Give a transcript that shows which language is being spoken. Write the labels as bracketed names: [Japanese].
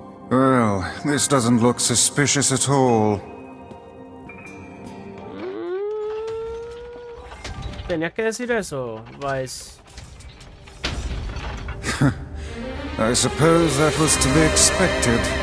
[English] Well, this doesn't look suspicious at all. [Spanish] ¿Tenías que decir eso, Vice? [English] I suppose that was to be expected.